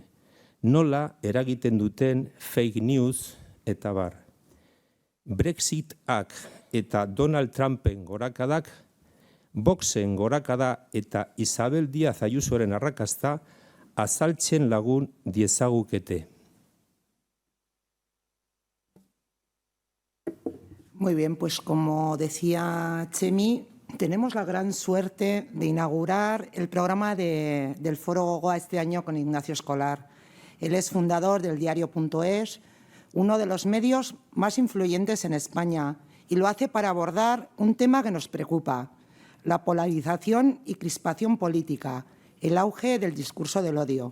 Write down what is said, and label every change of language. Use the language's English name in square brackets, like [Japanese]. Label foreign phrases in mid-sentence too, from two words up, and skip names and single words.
[Basque] Nola eragiten duten [English] fake news [Basque] eta bar. Brexitak eta Donald Trumpen gorakadak, Voxen gorakada eta Isabel Díaz Ayusoren arrakasta azaltzen lagun diezagukete. [Spanish] Muy bien, pues como decía Chemi, tenemos la gran suerte de inaugurar el programa del Foro Gogoa este año con Ignacio Escolar. Él es fundador del diario.es, uno de los medios más influyentes en España, y lo hace para abordar un tema que nos preocupa: la polarización y crispación política, el auge del discurso del odio.